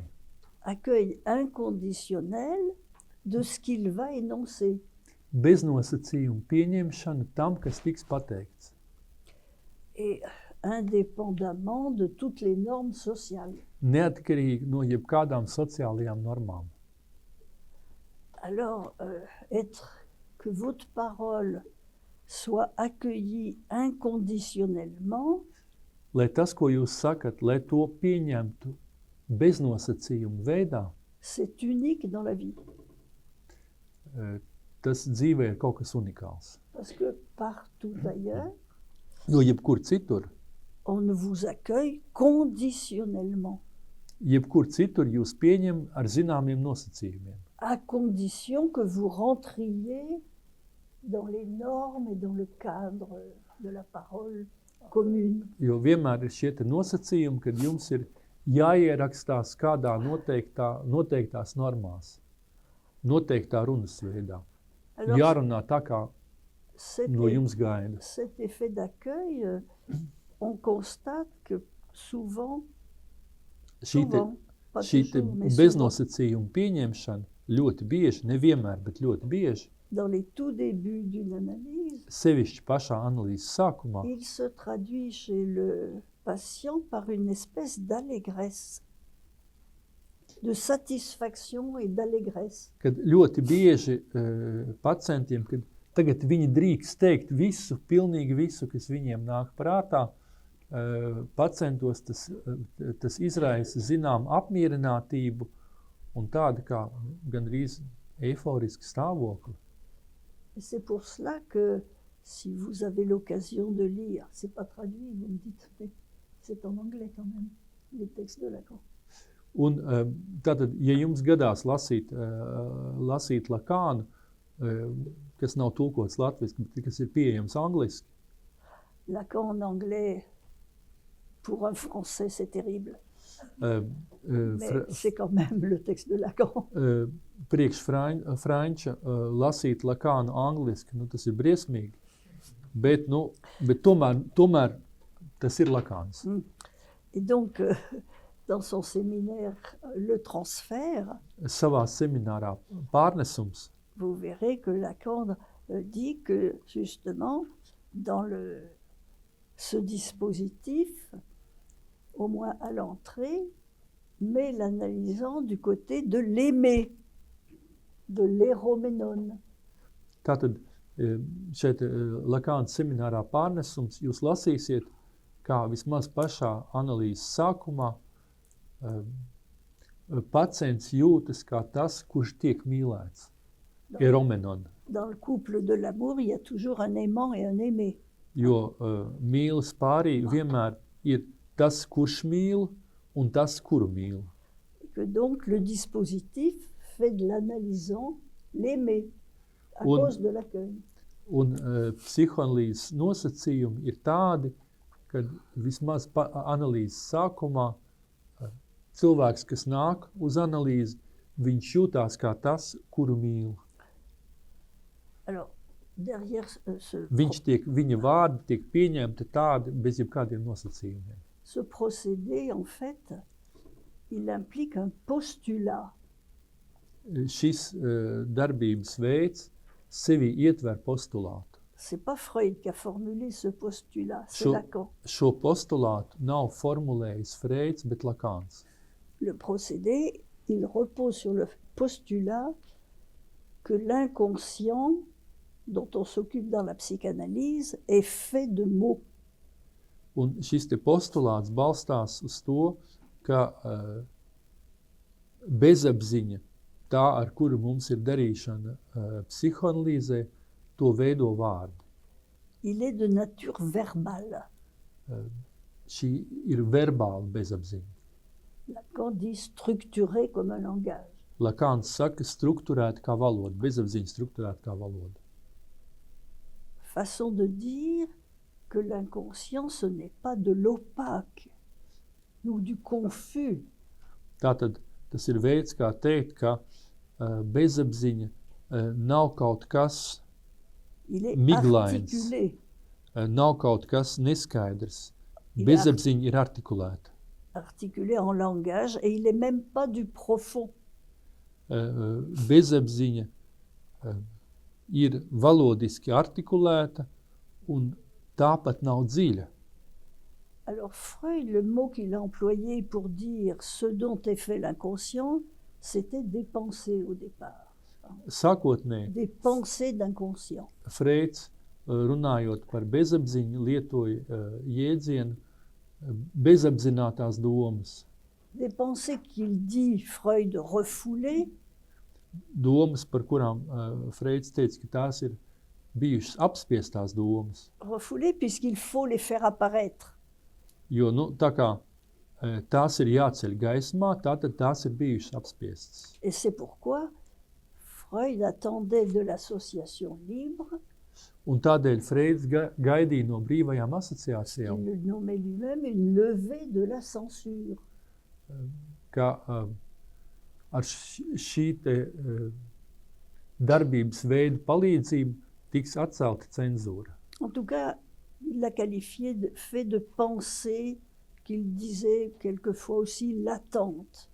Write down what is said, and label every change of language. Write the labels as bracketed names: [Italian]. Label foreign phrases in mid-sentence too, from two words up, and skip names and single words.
[French] Accueil inconditionnel de ce qu'il va énoncer. [Latvian] Beznosacījumu pieņemšana tam, kas tiks pateikts. [French] Et indépendamment de toutes les normes sociales. [Latvian] Neatkarīgi no jebkādām sociālajām normām. [French] Alors, que votre parole soit accueillie inconditionnellement, [Latvian] Lai tas, ko jūs sakat, lai to pieņemtu beznosacījumu veidā, [French] c'est unique dans la vie. [Latvian] Tas dzīvē ir kaut kas unikāls. [French] Parce que partout ailleurs, [Latvian] Jo jebkur citur, [French] on ne vous accueille conditionnellement, [Latvian] jebkur citur jūs pieņem ar zināmiem nosacījumiem. [French] à condition que vous rentriez dans les normes et dans le cadre de la parole commune. [Latvian] Jo vienmēr ir šie te nosacījumi, kad jums ir jāierakstās kādā noteiktās normās, noteiktā runas veidā. [French] Alors, [Latvian] Jārunā tā, kā [French] cet, [Latvian] no jums gaida. [French] cet effet d'accueil, on constate que souvent, pas [Latvian] Šī te [French] toujours, mais souvent, [Latvian] beznosacījuma pieņemšana ļoti bieži, nevienmēr, bet ļoti bieži, [French] dans les tout débuts d'une analyse, [Latvian] sevišķi pašā analīzes sākumā, [French] il se traduit chez le patient par une espèce d'allégresse, de satisfaction et d'allégresse. [Latvian] kad ļoti bieži pacientiem, kad tagad viņi drīkst teikt visu, pilnīgi visu, kas viņiem nāk prātā, pacientos tas izraisa zinām apmierinātību un tādu kā gandrīz eiforiski stāvokli. [French] Et c'est pour cela que si vous avez l'occasion de lire, c'est pas traduit, vous me dites, mais c'est en anglais quand même, les textes de Lacan. [Latvian] Un tātad, ja jums gadās lasīt Lakānu, kas nav tulkots latviski, bet kas ir pieejams angliski, [French] Lacan en anglais, pour un français, c'est terrible. Mais c'est quand même le texte de Lacan. [Latvian] Priekš franča lasīt Lakānu angliski, tas ir briesmīgi, bet tomēr tas ir Lakāns. [French] Et donc, dans son séminaire Le transfert, [Latvian] savā seminārā pārnesums, [French] vous verrez que Lacan dit que justement dans ce dispositif, au moins à l'entrée, met l'analysant du côté de l'aimer, de l'éroménone. [Latvian] tātad šeit Lakāna seminārā pārnesums jūs lasīsiet, kā vismaz pašā analīzes sākumā pacients jūtas kā tas, kurš tiek mīlēts. Eromenon. [French] Dans le couple de l'amour, il y a toujours un aimant et un aimé. [Latvian] Jo mīlas pārī vienmēr ir tas, kurš mīl, un tas, kuru mīl. [French] Et que donc le dispositif fait de l'analysant l'aimer à cause de l'accueil. [Latvian] Un psihoanalīzes nosacījumi ir tādi, ka vismaz analīzes sākumā cilvēks, kas nāk uz analīzi, viņš jūtās kā tas, kuru mīl. [French] Alors, derrière [Latvian] Viņa vārdi tiek pieņemti tādi bez jebkādiem nosacījumiem. [French] Ce procédé, en fait, il implique un postulat. [Latvian] Šis darbības veids sevi ietver postulātu. [French] C'est pas Freud qui a formulé ce postulat, c'est Lacan. [Latvian] Šo postulātu nav formulējis Freuds, bet Lakāns. [French] Le procédé, il repose sur le postulat que l'inconscient dont on s'occupe dans la psychanalyse est fait de mots. [Latvian] Un šis te postulāts balstās uz to, ka bezapziņa, tā, ar kuru mums ir darīšana psihoanalīzē, to veido vārdi. [French] Il est de nature verbale. [Latvian] Šī ir verbāla bezapziņa. [French] Lacan dit structuré comme un langage. [Latvian] Lakāns saka strukturēt kā valoda, bezapziņa strukturēt kā valoda. [French] Façon de dire que l'inconscient, ce n'est pas de l'opaque ou du confus. [Latvian] Tātad tas ir veids, kā teikt, ka bezapziņa nav kaut kas miglains, nav kaut kas neskaidrs. Bezapziņa ir artikulēta. [French] Articulé en langage et il n'est même pas du profond. [Latvian] Bezapziņa ir valodiski artikulēta un tāpat nav dziļa. [French] Alors Freud, le mot qu'il a employé pour dire ce dont est fait l'inconscient, c'était des pensées au départ. [Latvian] Sākotnēji [French] Des pensées d'inconscient. [Latvian] Freuds, runājot par bezapziņu, lietoja jēdzienu bezapzinātās domas. [French] Des pensées qu'il dit Freud refoulées, [Latvian] Domas, par kurām Freuds teica, ka tās ir bijušas apspiestās domas. [French] refoulées puisqu'il faut les faire apparaître. [Latvian] Jo, tā kā tās ir jāceļ gaismā, tātad tās ir bijušas apspiestas. [French] Et c'est pourquoi Freud attendait de l'association libre, [Latvian] Un tādēļ Freuds gaidīja no brīvajām asociācijām, [French] il le nommait lui-même une levée de la censure. [Latvian] ka ar šī te darbības veidu palīdzību tiks atcelta cenzūra. [French] En tout cas, il l'a qualifié de fait de pensée qu'il disait quelquefois aussi latente.